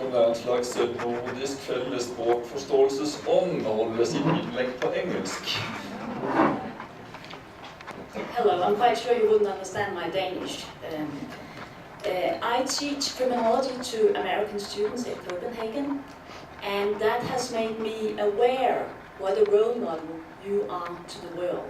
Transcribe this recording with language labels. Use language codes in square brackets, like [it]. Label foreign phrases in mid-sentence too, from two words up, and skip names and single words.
[no] kunne være en slags nordisk felles språkforståelsesånd og holde sitt innlegg på engelsk. [en] Hello, I'm quite sure you wouldn't understand my Danish. I teach criminology to American students in Copenhagen, and that has made me aware what a role model you are to the world.